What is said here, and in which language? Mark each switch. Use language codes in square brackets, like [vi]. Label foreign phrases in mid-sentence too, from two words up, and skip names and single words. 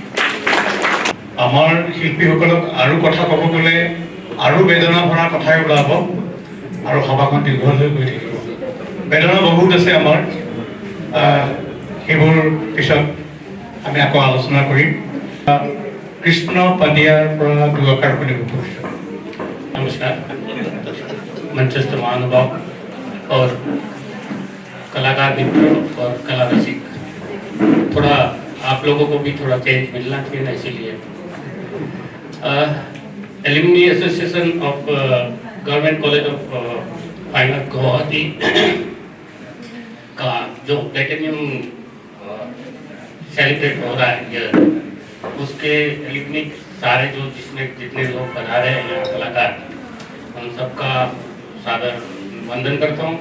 [as] আমাৰ শিল্পীসকলক আৰু কথা ক'ব গ'লে আৰু বেদনা ভৰা কথাই ওলাব আৰু সভাখন দীঘল হৈ গৈ থাকিব। বেদনা বহুত আছে আমাৰ, সেইবোৰ পিছত আমি আকৌ আলোচনা কৰিম। কৃষ্ণ পাণ্ডিয়াৰ পৰা দুআষাৰ শুনিব খুজিছোঁ। [hi] नमस्कार, मंचस्थ महानुभाव और कलाकार मित्रों और कला रसिक, थोड़ा आप लोगों को भी थोड़ा चेंज मिलना चाहिए ना, इसीलिए एलुमनी एसोसिएशन ऑफ गवर्नमेंट कॉलेज ऑफ फाइन आर्ट गुवाहाटी का जो [en] platinum celebrate [hi] हो रहा है ये, उसके एल्यूमिनी सारे जो जिसमें जितने लोग बना रहे हैं यहाँ कलाकार, उन सबका सादर वंदन करता हूँ।